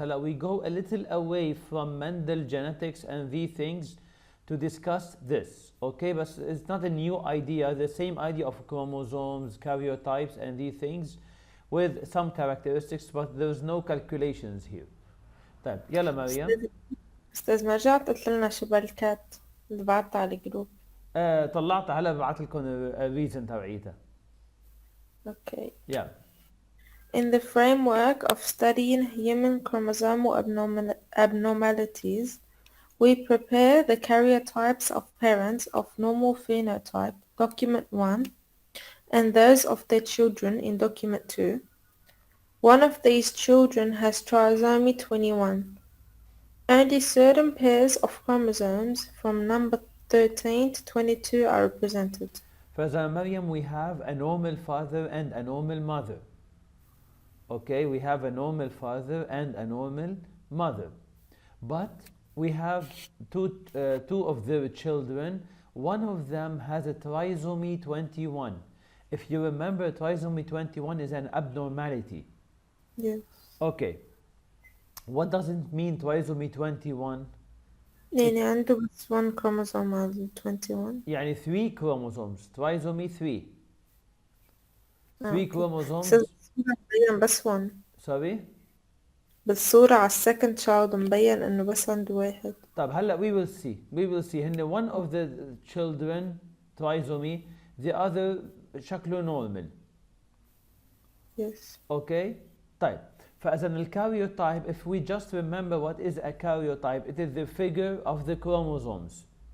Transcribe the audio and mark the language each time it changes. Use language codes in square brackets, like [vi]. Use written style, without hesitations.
[ar] هلا [en] we go a little away from Mendel genetics and these things to discuss this. Okay, but it's not a new idea. The same idea of chromosomes, karyotypes, and these things with some characteristics, but there's no calculations here. [ar] طيب يلا مريم. أستاذ ما رجعت قلت لنا شو بالكات اللي بعتها على الجروب. طلعتها هلا ببعث لكم الريزن تبعيتها. [en] Okay. Yeah. In the framework of studying human chromosomal abnormalities, we prepare the karyotypes of parents of normal phenotype, document 1, and those of their children in document 2. One of these children has trisomy 21. Only certain pairs of chromosomes from number 13 to 22 are represented. [ar] فإذا مريم [en] we have a normal father and a normal mother. Okay, we have a normal father and a normal mother. But we have two of their children. One of them has a trisomy 21. If you remember, trisomy 21 is an abnormality. Yes. Okay. What does it mean, trisomy 21? [ar] يعني عنده بس [en] one chromosome [ar] على 21. يعني 3 chromosomes. [en] Trisomy 3. 3 [ar] اوكي. بس [en] chromosomes. [ar] الصورة مبين بس [en] one. Sorry. [ar] بالصورة على [en] second child [ar] مبين انه بس عنده واحد. طب هلا [en] we will see [ar] هن [en] one of the children trisomy, the other [ar] شكله [en] normal. Yes. Okay. [ar] طيب فإذا الكاريوتايب, [en] if we just remember what is a karyotype, it is the figure of the chromosomes.